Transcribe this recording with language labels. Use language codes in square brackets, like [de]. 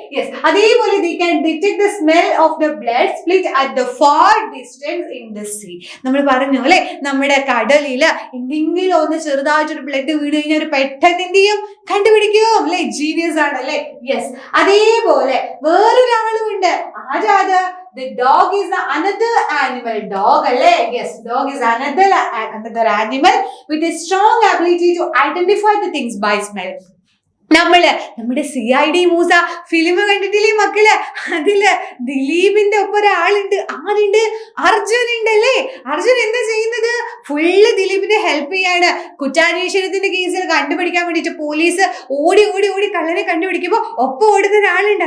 [en] Yes, അതേപോലെ they can detect the smell of the blood split at the far distance in the sea. [ml] നമ്മൾ പറഞ്ഞു അല്ലെ, നമ്മുടെ കടലില് എന്തെങ്കിലും ഒന്ന് ചെറുതായിട്ടൊരു ബ്ലഡ് വീണ് കഴിഞ്ഞാൽ ഒരു പെട്ടെന്ന് എന്ത് ചെയ്യും, കണ്ടുപിടിക്കും അല്ലെ. ജീനിയസ് ആണ് അല്ലെ. യെസ്, അതേപോലെ വേറൊരാളും ഉണ്ട്. ആരാത്? [en] The dog is another animal. Dog അല്ലേ. Yes, dog is another animal with a strong ability to identify the things by smell. [ml] നമ്മുടെ CID മൂസ ഫിലിം കണ്ടിട്ടില്ലേ മക്കള്? അതില് ദിലീപിന്റെ ഒപ്പം ഒരാളുണ്ട്. ആരുണ്ട്? അർജുൻ ഉണ്ട് അല്ലേ. അർജുൻ എന്താ ചെയ്യുന്നത്? ഫുള്ള് ദിലീപിനെ ഹെൽപ്പ് ചെയ്യാണ്. കുറ്റാന്വേഷണത്തിന്റെ കേസിൽ കണ്ടുപിടിക്കാൻ വേണ്ടിട്ട് പോലീസ് ഓടി കള്ളനെ കണ്ടുപിടിക്കുമ്പോ ഒപ്പം ഓടുന്ന ഒരാളുണ്ട്.